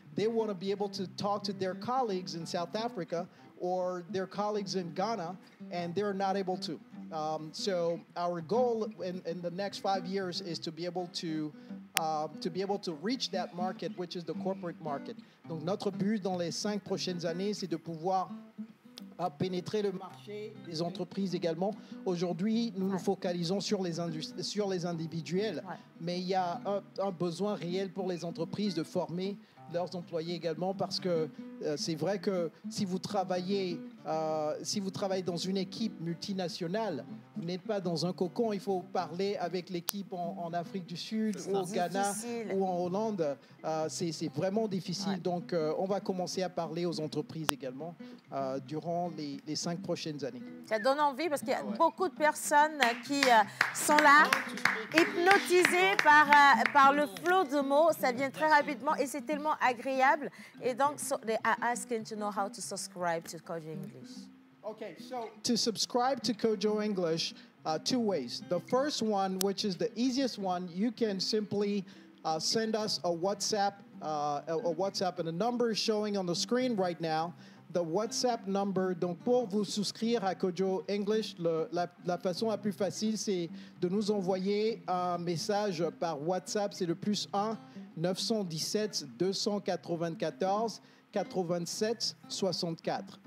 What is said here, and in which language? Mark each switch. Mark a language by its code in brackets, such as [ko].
[en] they want to be able to talk to their colleagues in South Africa or their colleagues in Ghana, and they're not able to. So our goal in the next 5 years is to be able to reach that market, which is the corporate market. [fr] Donc notre but dans les 5 prochaines années, c'est de pouvoir pénétrer le marché des entreprises également. Aujourd'hui, nous nous focalisons sur les individuels, mais il y a un besoin réel pour les entreprises de former leurs employés également, parce que c'est vrai que si vous travaillez dans une équipe multinationale, vous n'êtes pas dans un cocon, il faut parler avec l'équipe en Afrique du Sud ou au Ghana ou en Hollande. C'est vraiment difficile. Donc, on va commencer à parler aux entreprises également durant les 5 prochaines années. Ça donne envie parce qu'il y a beaucoup de personnes qui sont là, hypnotisées par le flot de mots. Ça vient très rapidement et c'est tellement agréable. Et donc, [en] they are asking to know how to subscribe to Kojo English. Okay, so to subscribe to Kojo English, 2 ways. The first one, which is the easiest one, you can simply send us a WhatsApp and a number is showing on the screen right now. The WhatsApp number, [fr] donc pour vous souscrire à Kojo English, la façon la plus facile, c'est de nous envoyer un message par WhatsApp. C'est le +1 917 294 87 64.